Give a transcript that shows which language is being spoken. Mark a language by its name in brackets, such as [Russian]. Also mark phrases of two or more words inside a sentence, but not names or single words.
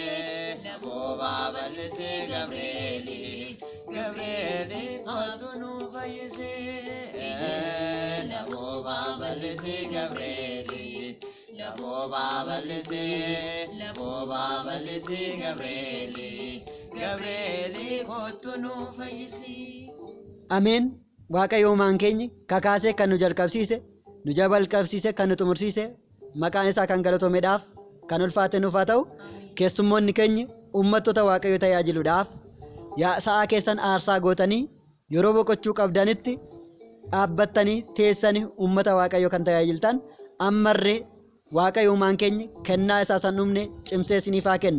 [Oromo] Gabri'eel Gabri'eel kottuu nu fayyisi lubbuu balleessi Gabri'eel lubbuu balleessi Gabri'eel Gabri'eel kottuu nu fayyisi Ameen. Waaqayyo uumaan keenya kakaasee kan nu jalqabsiise, nu jabalqabsiise, kan nu xumursiise, maqaan isaa kan galatoomedhaaf kan ulfaate nuuf haa ta'u. Keessummoonni keenya uummattoota Waaqayyo tajaajiluudhaaf sa'aa keessan aarsaa gootanii yeroo boqochuu qabdanitti dhaabbattanii teessanii uummata Waaqayyo kan tajaajiltan ammarree Waaqayyo uumaan keenya kennaa isaa san dhumne cimsee isiniif haa kennu.